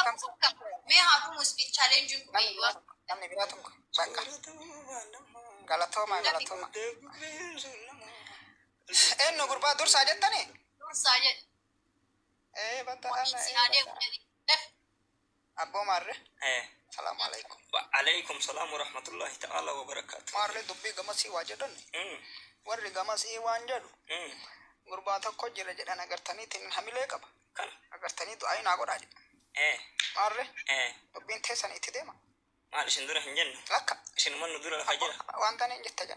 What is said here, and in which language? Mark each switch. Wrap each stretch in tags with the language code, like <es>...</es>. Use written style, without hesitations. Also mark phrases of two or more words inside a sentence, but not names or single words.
<om>Mee haadhumu</om> <en>speed challenge</en> <om>kun namni biraa tokko bakka. Galatooma. Eenyu gurbaa dursaa jettanii? dursaa jedhi. Batta Waliin adeemu jedhi. Abboo maarre.</om> <ar>السلام عليكم. وعليكم السلام ورحمة الله تعالى وبركاته.</ar> <om>Maarre dubbii gamasii waa jedhanni. Warri gamasii waan jedhu. Gurbaa tokko jira jedhan agartaniitiin hamilee qaba. Kana. Agartanii du'aa naa godhaa jedha. Maarre. Dubbiin teessan itti deema. Maal isin dura hin jennu. Lakka. Isin mannu dura lafa jira. Waan taneen jetta jedha.</om>